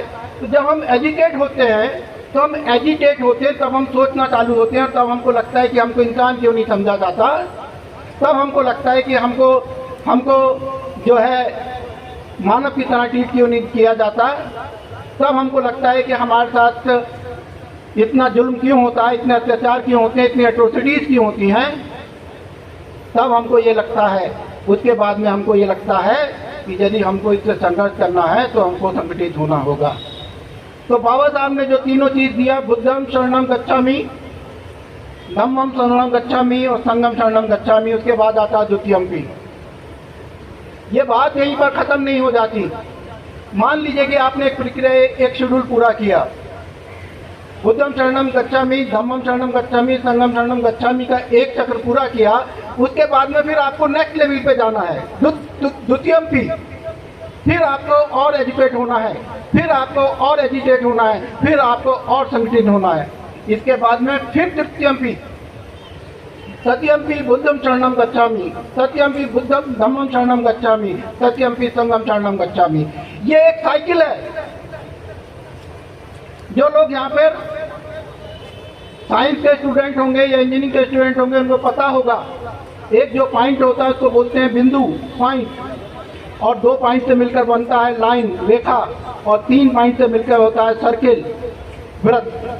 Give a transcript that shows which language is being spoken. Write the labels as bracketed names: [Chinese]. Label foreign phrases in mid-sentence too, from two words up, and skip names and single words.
[Hindi] तो जब हम एजुकेट होते हैं, तो हम एजिटेट होते हैं, तब हम सोचना चालू होते हैं, तब हमको लगता है कि हमको इंसान क्यों नहीं समझा जाता, तब हमको लगता है कि हमको जो है मानव की तरह ट्रीट क्यों नहीं किया जाता, तब हमको लगता है कि हमारे साथ इतना जुल्म क्यों होता है, इतने अत्याचार क्यों होते हैं, इतनी एट्रोसिटीज क्यों होती हैं। तब हमको ये लगता है, उसके बाद में हमको ये लगता है कि यदि हमको इससे संघर्ष करना है तो हमको संगठित होना होगा। तो बाबा साहब ने जो तीनों चीज दिया, [Pali] बुद्धम शरणम गच्छामि, धम्मम शरणम गच्छामि और संघम शरणम गच्छामि, [Hindi] उसके बाद आता द्वितीयम्पि। ये बात यहीं पर खत्म नहीं हो जाती। मान लीजिए कि आपने एक प्रक्रिया, एक शेड्यूल पूरा किया, [Pali] बुद्धम शरणम गच्छामि, धम्मम शरणम गच्छामि, संघम शरणम गच्छामि [Hindi] का एक चक्र पूरा किया। उसके बाद में फिर आपको [English] next level [Hindi] पे जाना है, द्वितीयम्पि। फिर आपको और एजुकेट होना है, फिर आपको और एजिटेट होना है, फिर आपको और संगठित होना है। इसके बाद में फिर [Pali] तृतीयम्पि, तृतीयम्पि बुद्धम शरणम गच्छामि, तृतीयम्पि बुद्धम धम्मम शरणम गच्छामि, तृतीयम्पि संघम शरणम गच्छामि। [Hindi] ये एक साइकिल है। जो लोग यहाँ पर साइंस के स्टूडेंट होंगे या इंजीनियरिंग के स्टूडेंट होंगे, उनको पता होगा, एक जो पॉइंट होता है उसको बोलते हैं बिंदु, पॉइंट, और 2 पॉइंट से मिलकर बनता है लाइन, रेखा, और 3 पॉइंट से मिलकर होता है सर्किल, वृत्त।